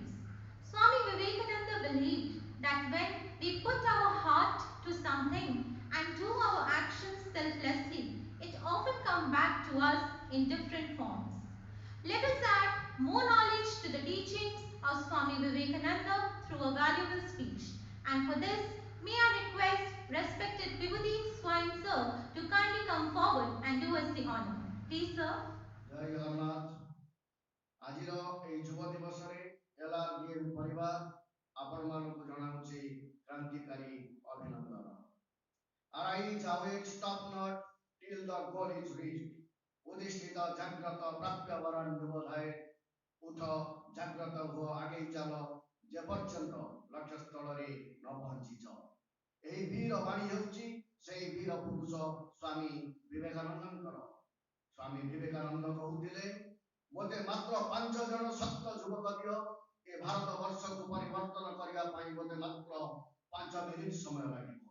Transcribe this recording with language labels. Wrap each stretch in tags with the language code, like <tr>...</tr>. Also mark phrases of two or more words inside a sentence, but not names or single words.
<en>Swami Vivekananda believed that when we put our heart to something and do our actions selflessly, it often comes back to us in different forms. Let us add more knowledge to the teachings of Swami Vivekananda through a valuable speech. And for this, may I request respected Vibhuti Swine sir to kindly come forward and do us the honor. Please, sir.</en> <or>ଜୟ ଜଗନ୍ନାଥ ଆଜିର ଏହି ଯୁବ ଦିବସରେ ଏଲ୍ଆର୍ଡିଏମ୍ ପରିବାର ଆପଣମାନଙ୍କୁ ଜଣାଉଛି କ୍ରାନ୍ତିକାରୀ ଅଭିନନ୍ଦନ।</or> <en>Arise, awake, stop not till the goal is reached.</en> <sa>ଉଦ୍ଦିଷ୍ଟିତ ଜାଗ୍ରତ ପ୍ରାପ୍ୟ ବରଂ ଯୁବଧାୟ</sa> <or>ଉଠ ଜାଗ୍ରତ ହୁଅ ଆଗେଇ ଚାଲ ଯେପର୍ଯ୍ୟନ୍ତ ଲକ୍ଷ୍ୟସ୍ଥଳରେ ନ ପହଞ୍ଚିଛ। ଏହି ବୀର ବାଣୀ ହେଉଛି ସେହି ବୀର ପୁରୁଷ ସ୍ୱାମୀ ବିବେକାନନ୍ଦଙ୍କର। ସ୍ୱାମୀ ବିବେକାନନ୍ଦ କହୁଥିଲେ ମୋତେ ମାତ୍ର 5 ଜଣ ଶକ୍ତ ଯୁବକ ଦିଅ ଏ ଭାରତ ବର୍ଷକୁ ପରିବର୍ତ୍ତନ କରିବା ପାଇଁ ମୋତେ ମାତ୍ର 5 ମିନିଟ୍ ସମୟ ଲାଗିବ।</or>